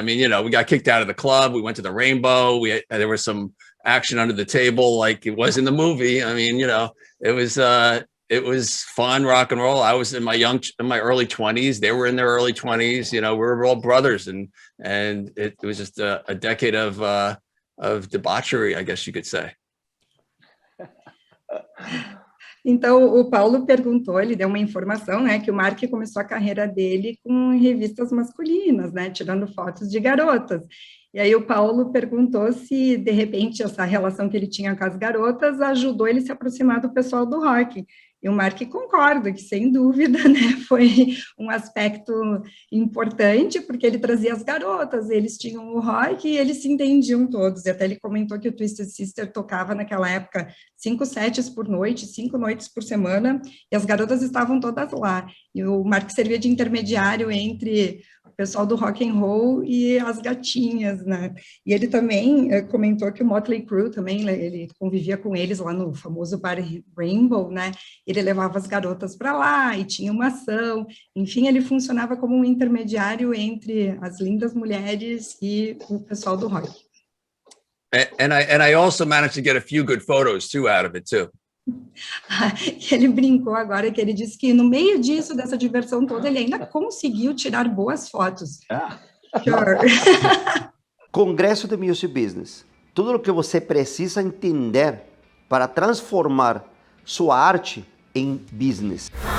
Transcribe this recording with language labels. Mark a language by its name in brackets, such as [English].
[English] I mean, you know, we got kicked out of the club. We went to the Rainbow. There was some action under the table, like it was in the movie. I mean, you know, it was fun rock and roll. I was in my early 20s. They were in their early 20s. You know, we were all brothers, and it was just a decade of debauchery, I guess you could say. [Portuguese] Então, o Paulo perguntou, ele deu uma informação, né, que o Mark começou a carreira dele com revistas masculinas, né, tirando fotos de garotas. E aí o Paulo perguntou se, de repente, essa relação que ele tinha com as garotas ajudou ele a se aproximar do pessoal do rock. E o Mark concorda que, sem dúvida, né, foi um aspecto importante, porque ele trazia as garotas, eles tinham o rock e eles se entendiam todos. E até ele comentou que o Twisted Sister tocava naquela época 5 sets por noite, 5 noites por semana, e as garotas estavam todas lá. E o Mark servia de intermediário entre o pessoal do rock and roll e as gatinhas, né? E ele também comentou que o Motley Crue também, ele convivia com eles lá no famoso bar Rainbow, né? Ele levava as garotas para lá e tinha uma ação. Enfim, ele funcionava como um intermediário entre as lindas mulheres e o pessoal do rock. [English] And I also managed to get a few good photos too out of it too. [Portuguese] Ele brincou agora que ele disse que no meio disso, dessa diversão toda, ele ainda conseguiu tirar boas fotos. [English] Sure. [Portuguese] Congresso de Music Business. Tudo o que você precisa entender para transformar sua arte em business.